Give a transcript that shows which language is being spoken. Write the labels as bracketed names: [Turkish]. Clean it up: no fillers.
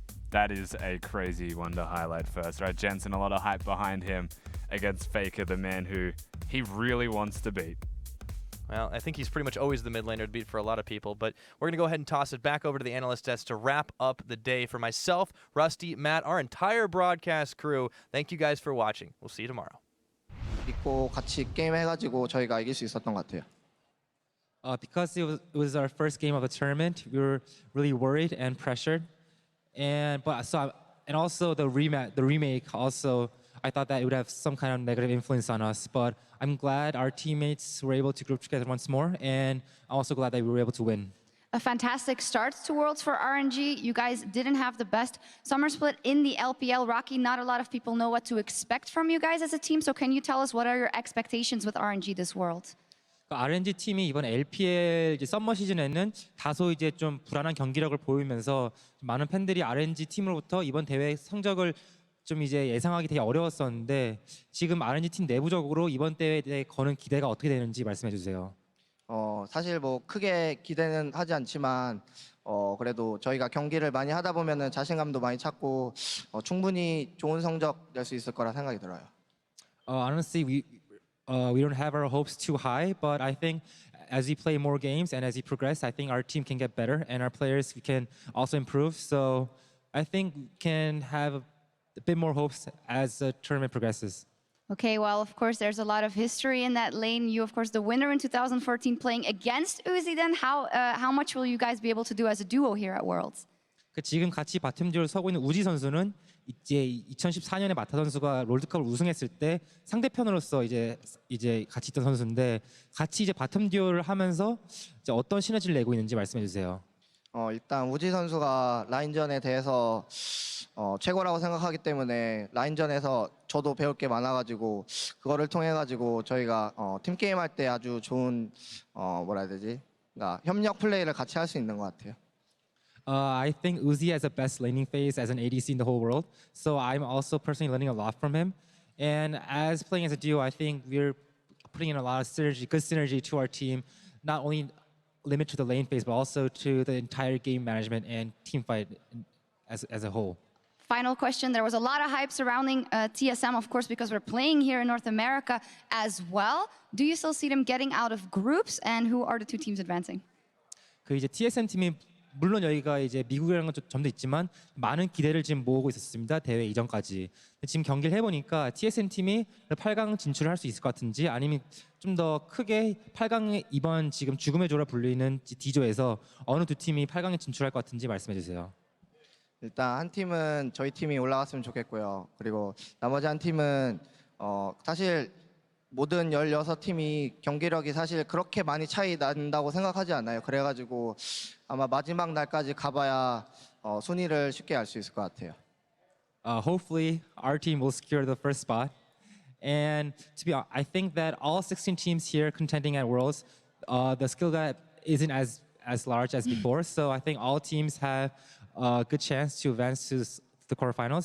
[English] That is a crazy one to highlight first, right? Jensen, a lot of hype behind him against FLICKR, the man who he really wants to beat. Well, I think he's pretty much always the mid laner to beat for a lot of people, but we're going to go ahead and toss it back over to the analyst desk to wrap up the day. For myself, Rusty, Matt, our entire broadcast crew, thank you guys for watching. We'll see you tomorrow. [Korean] 믿고 같이 게임 해가지고 저희가 이길 수 있었던 것 같아요. [English] Because it was our first game of the tournament, we were really worried and pressured, and also the remake also. I thought that it would have some kind of negative influence on us, but I'm glad our teammates were able to group together once more, and I'm also glad that we were able to win. A fantastic start to Worlds for RNG. You guys didn't have the best summer split in the LPL. Rocky, not a lot of people know what to expect from you guys as a team, so can you tell us what are your expectations with RNG this World? [Korean] RNG 팀이 이번 LPL 이제 썸머 시즌에는 다소 이제 좀 불안한 경기력을 보이면서 많은 팬들이 RNG 팀으로부터 이번 대회 성적을 좀 이제 예상하기 되게 어려웠었는데 지금 RNG 팀 내부적으로 이번 대회에 대해 거는 기대가 어떻게 되는지 말씀해 주세요. 사실 뭐 크게 기대는 하지 않지만 그래도 저희가 경기를 많이 하다 보면은 자신감도 많이 찾고 충분히 좋은 성적 낼 수 있을 거라 생각이 들어요. [English] Honestly, we don't have our hopes too high, but I think as we play more games and as we progress, I think our team can get better and our players can also improve. So I think we can have a bit more hopes as the tournament progresses. Okay, well, of course, there's a lot of history in that lane. You, of course, the winner in 2014 playing against Uzi. Then how much will you guys be able to do as a duo here at Worlds? [Korean] 지금 같이 바텀 듀오를 서고 있는 우지 선수는 이제 2014년에 마타 선수가 롤드컵을 우승했을 때 상대편으로서 이제 같이 있던 선수인데 같이 이제 바텀 듀오를 하면서 이제 어떤 시너지를 내고 있는지 말씀해 주세요. 일단 우지 선수가 라인전에 대해서 최고라고 생각하기 때문에 라인전에서 저도 배울 게 많아가지고 그거를 통해 가지고 저희가 팀 게임 할 때 아주 좋은 뭐라 해야 되지? 그러니까 협력 플레이를 같이 할 수 있는 것 같아요. [English] I think Uzi has the best laning phase as an ADC in the whole world, so I'm also personally learning a lot from him. And as playing as a duo, I think we're putting in a lot of synergy, good synergy to our team, not only limit to the lane phase, but also to the entire game management and team fight as a whole. final question. There was a lot of hype surrounding TSM, of course, because we're playing here in North America as well. Do you still see them getting out of groups, and who are the two teams advancing? [Korean] 그 이제 TSM 팀이 물론 여기가 이제 미국이라는 점도 있지만 많은 기대를 지금 모으고 있었습니다. 대회 이전까지. 지금 경기를 해보니까 TSM 팀이 8강 진출을 할 수 있을 것 같은지 아니면 좀 더 크게 8강에 이번 지금 죽음의 조라 불리는 D조에서 어느 두 팀이 8강에 진출할 것 같은지 말씀해 주세요. 일단 한 팀은 저희 팀이 올라갔으면 좋겠고요. 그리고 나머지 한 팀은 사실 모든 16팀이 경기력이 사실 그렇게 많이 차이 난다고 생각하지 않아요. 그래가지고 아마 마지막 날까지 가봐야 순위를 쉽게 알 수 있을 것 같아요. [English] Hopefully, our team will secure the first spot. And to be honest, I think that all 16 teams here contending at Worlds, the skill gap isn't as large as before. So I think all teams have a good chance to advance to the quarterfinals.